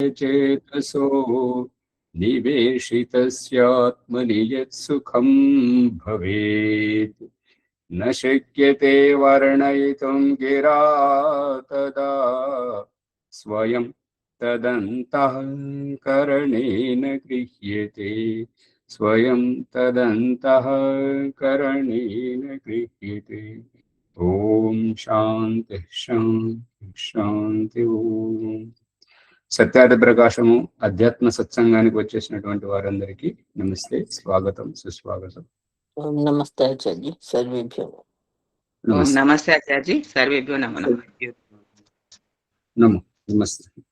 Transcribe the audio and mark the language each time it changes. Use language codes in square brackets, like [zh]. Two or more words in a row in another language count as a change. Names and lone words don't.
[sa] चेतसो निवेशितस्यात्मनि यत्सुखं भवेत् न शक्यते वर्णयितुं गिरा तदा स्वयं तदन्तःकरणेन गृह्यते स्वयं तदन्तःकरणेन गृह्यते। ओम शांति शांति शांति। [te] ओम సత్యార్థ ప్రకాశము అధ్యాత్మ సత్సంగానికి వచ్చేసినటువంటి వారందరికీ నమస్తే, స్వాగతం, సుస్వాగతం. [sa] నమస్తే ఆచార్య, సర్వేభ్యో నమస్తే ఆచార్య, సర్వేభ్యో నమో నమో నమస్తే.